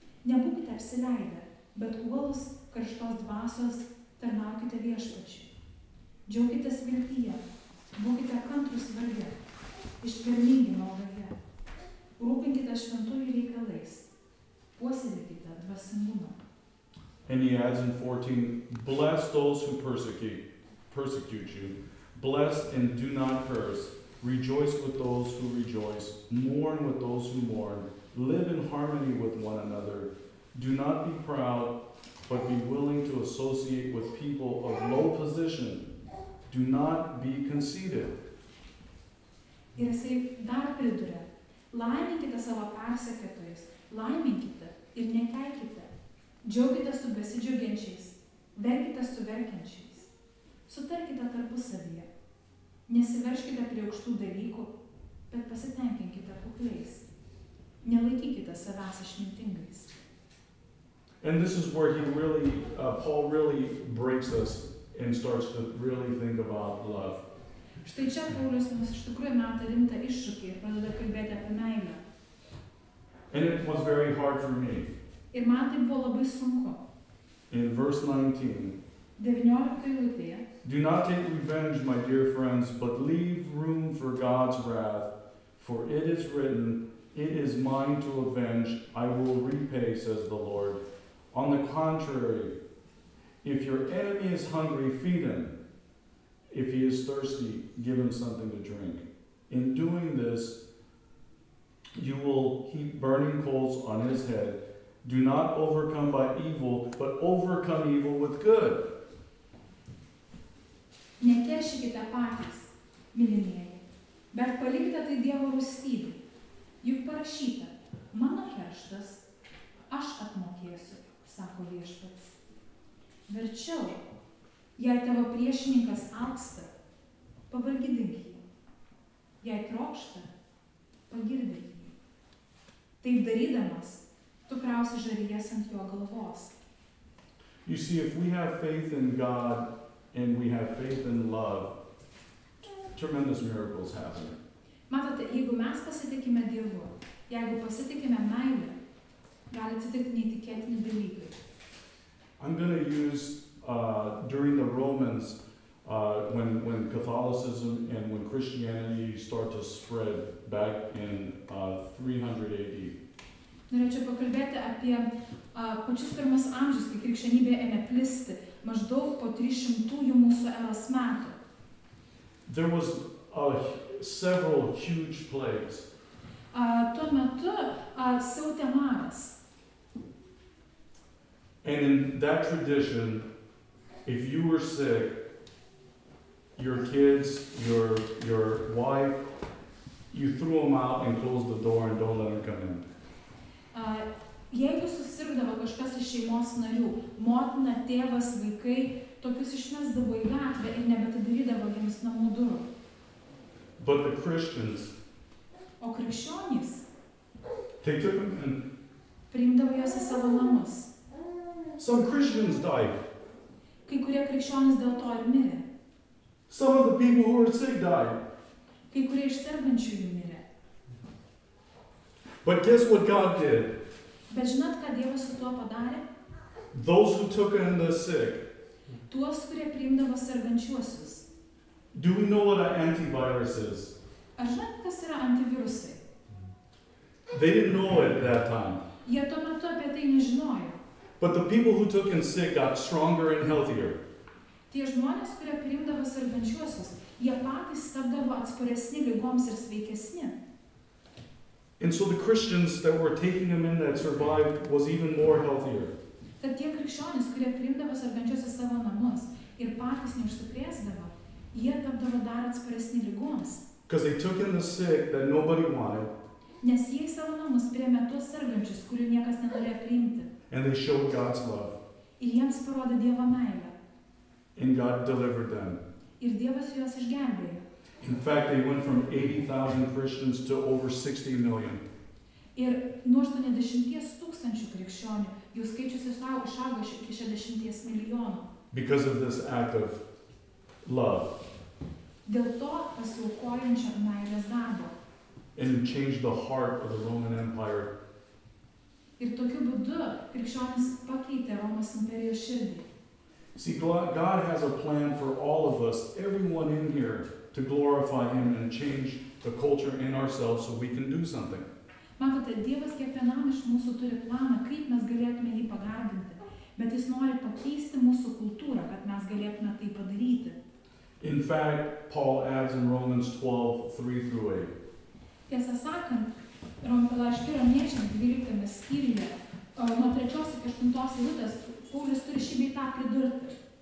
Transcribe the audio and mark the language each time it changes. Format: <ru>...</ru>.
<lt>Nebūkite apsileidę, bet uolūs karštos dvasios tarnaukite viešpačiui. Džiaukitės viltyje, būkite kantrūs varge, ištvermingi maldoje. Rūpinkite šventųjų reikalais, puoselėkite dvasingumą.</lt> <en>And he adds in 14, bless those who persecute you. Bless and do not curse. Rejoice with those who rejoice. Mourn with those who mourn. Live in harmony with one another. Do not be proud, but be willing to associate with people of low position. Do not be conceited.</en> <lt>Ir jisai dar priduria, laiminkite savo persekiotojus, laiminkite ir nekeikite. Džiaukite su besidžiaugiančiais, verkite su verkiančiais. Sutarkite tarpusavyje. Nesiverškite prie aukštų dalykų, bet pasitenkinkite kukliais. Nelaikykite savęs išmintingais.</lt> <en>And this is where Paul really breaks us and starts to really think about love.</en> <lt>Štai čia Paulius mums iš tikrųjų meta rimtą iššūkį ir pradeda kalbėti apie meilę.</lt> <en>And it was very hard for me.</en> <lt>Ir man tai buvo labai sunku.</lt> <en>In verse 19,</en> <lt>19 eilutėje.</lt> <en>do not take revenge, my dear friends, but leave room for God's wrath, for it is written, it is mine to avenge, I will repay, says the Lord. On the contrary, if your enemy is hungry, feed him. If he is thirsty, give him something to drink. In doing this, you will heap burning coals on his head. Do not overcome by evil, but overcome evil with good.</en> <lt>Nekeršykite patys, mylimieji, bet palikite tai Dievo rūstybei. Juk parašyta, mano kerštas, aš apmokėsiu, sako Viešpats. Verčiau, jei tavo priešininkas alksta, pavalgydink jį. Jei trokšta, pagirdink jį. Taip darydamas, tu krausi žarijas ant jo galvos.</lt> <en>You see, if we have faith in God and we have faith in love, tremendous miracles happen.</en> <lt>Matote, jeigu mes pasitikime Dievu, jeigu pasitikime meilę, gali atsitikti neįtikėtini dalykai.</lt> <en>I'm going to use, during the Romans, when Catholicism and when Christianity start to spread back in 300 AD.</en> <lt>Norėčiau pakalbėti apie pačius pirmus amžius, kai krikščionybė ėmė plisti, maždaug po 300 mūsų eros metų.</lt> <en>There was several huge plagues.</en> <lt>Tuo metu siautė maras.</lt> <en>And in that tradition, if you were sick, your kids, your wife, you threw them out and closed the door and don't let them come in.</en> <lt>Jeigu susirgdavo kažkas iš šeimos narių, motina, tėvas, vaikai, tokius išmesdavo į gatvę ir nebetidarydavo jiems namų durų.</lt> <en>But the Christians,</en> <lt>O krikščionys</lt> <en>they took them in.</en> <lt>priimdavo juos į savo namus.</lt> <en>Some Christians died.</en> <lt>Kai kurie krikščionys dėl to ir mirė.</lt> <en>Some of the people who were sick died.</en> <lt>Kai kurie iš sergančiųjų mirė.</lt> <en>But guess what God did?</en> <lt>Bet žinot, ką Dievas su tuo padarė?</lt> <en>Those who took in the sick.</en> <lt>Tuos, kurie priimdavo sergančiuosius.</lt> <en>Do we know what an antivirus is?</en> <lt>Ar žinot, kas yra antivirusai?</lt> <en>They didn't know it at that time.</en> <lt>Jie tuo metu apie tai nežinojo.</lt> <en>But the people who took in sick got stronger and healthier.</en> <lt>Tie žmonės, kurie priimdavo sergančiuosius, jie patys tapdavo atsparesni ligoms ir sveikesni.</lt> <en>And so the Christians that were taking them in that survived was even more healthier.</en> <lt>Tad tie krikščionys, kurie priimdavo sergančiuosius savo namus ir patys neužsikrėsdavo, jie tapdavo dar atsparesni ligoms.</lt> <en>Because they took in the sick that nobody wanted.</en> <lt>Nes jie į savo namus priėmė tuos sergančius, kurių niekas nenorėjo priimti.</lt> <en>And they showed God's love.</en> <lt>Ir jiems parodė Dievo meilę.</lt> <en>And God delivered them.</en> <lt>Ir Dievas juos išgelbėjo.</lt> <en>In fact, they went from 80,000 Christians to over 60 million.</en> <lt>Ir nuo 80 tūkstančių krikščionių jų skaičius išaugo iki 60 milijonų.</lt> <en>Because of this act of love.</en> <lt>Dėl to pasiaukojančio meilės darbo.</lt> <en>And changed the heart of the Roman Empire.</en> <lt>Ir tokiu būdu krikščionis pakeitė Romos imperijos širdį.</lt> <en>See, God has a plan for all of us, everyone in here, to glorify Him and change the culture in ourselves so we can do something.</en> <lt>Matote, Dievas kiekvienam iš mūsų turi planą, kaip mes galėtume jį pagarbinti, bet jis nori pakeisti mūsų kultūrą, kad mes galėtume tai padaryti.</lt> <en>In fact, Paul adds in Romans 12:3-8.</en> <lt>Tiesą sakant, laiške Romiečiams 12 skyriuje, nuo 3 iki 8 eilutės, Paulius turi šį bei tą pridurti.</lt>